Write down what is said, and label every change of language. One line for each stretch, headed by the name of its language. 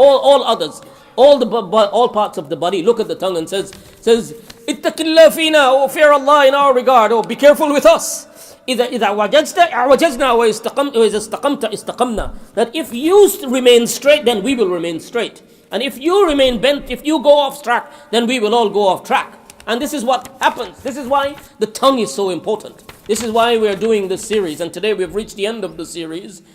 English: All others, all parts of the body look at the tongue and says,
Arabic: اتق الله فينا,
English: oh fear Allah in our regard, oh be careful with us.
Arabic: إذا وجدت أعوجزنا وإذا استقمت استقمنا.
English: That if you remain straight, then we will remain straight. And if you remain bent, if you go off track, then we will all go off track. And this is what happens. This is why the tongue is so important. This is why we are doing this series. And today we've reached the end of the series.